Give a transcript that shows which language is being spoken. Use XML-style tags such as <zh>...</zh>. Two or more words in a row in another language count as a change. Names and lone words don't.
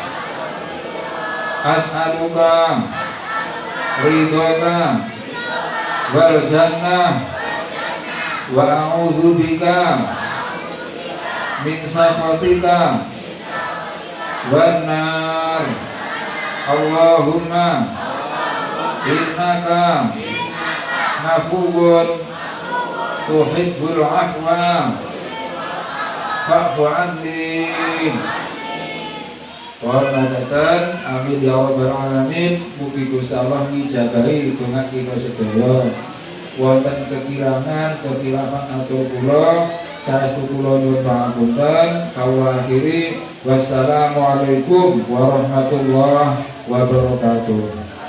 <ar>أسألك رضاك والجنة وأعوذ بك من سخطك والنار. اللهم إنك عفو تحب العفو فاعف عني. ورحمة آمين يا رب العالمين.</ar> <jv>Mugi Gusti Allah ngijabahi donga kita sedaya. Wonten kekirangan kekilafan atau kula saestu kula nyuwun pangapunten. Kawula akhiri</jv> <ar>والسلام عليكم ورحمة الله وبركاته.</ar>